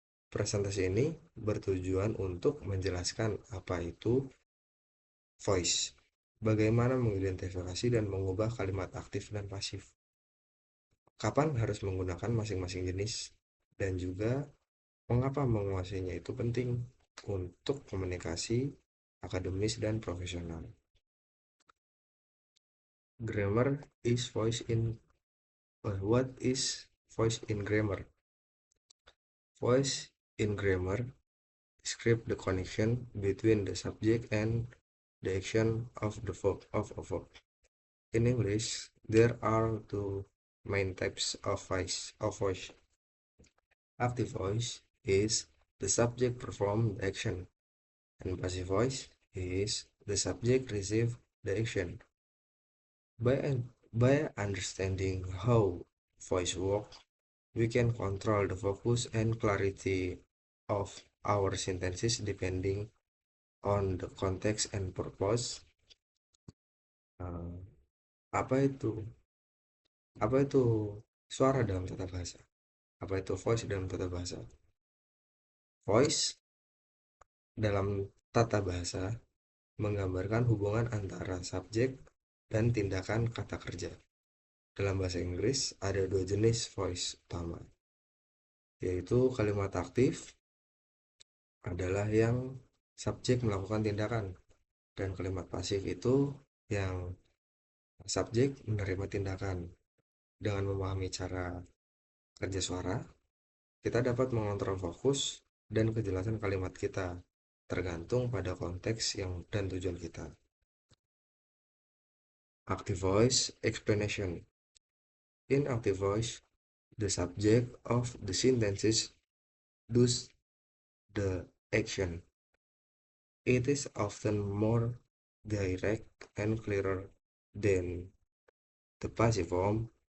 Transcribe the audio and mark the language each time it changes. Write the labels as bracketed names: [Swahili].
[Indonesian] Presentasi ini bertujuan untuk menjelaskan apa itu voice, bagaimana mengidentifikasi dan mengubah kalimat aktif dan pasif, kapan harus menggunakan masing-masing jenis, dan juga mengapa menguasainya itu penting untuk komunikasi akademis dan profesional. [English] Grammar is voice in What is voice in grammar? Voice in grammar describes the connection between the subject and the action of a verb. In English, there are two main types of voice. Active voice is the subject perform the action, and passive voice is the subject receive the action. By understanding how voice works, we can control the focus and clarity of our sentences depending on the context and purpose. [Indonesian] Uh, apa itu apa itu suara dalam tata bahasa? Apa itu voice dalam tata bahasa? Voice dalam tata bahasa menggambarkan hubungan antara subjek dan tindakan kata kerja. Dalam bahasa Inggris ada dua jenis voice utama, yaitu kalimat aktif adalah yang subjek melakukan tindakan, dan kalimat pasif itu yang subjek menerima tindakan. Dengan memahami cara kerja suara, kita dapat mengontrol fokus dan kejelasan kalimat kita, tergantung pada konteks dan tujuan kita. [English] Active voice explanation. In active voice, the subject of the sentences does the action. It is often more direct and clearer than the passive form.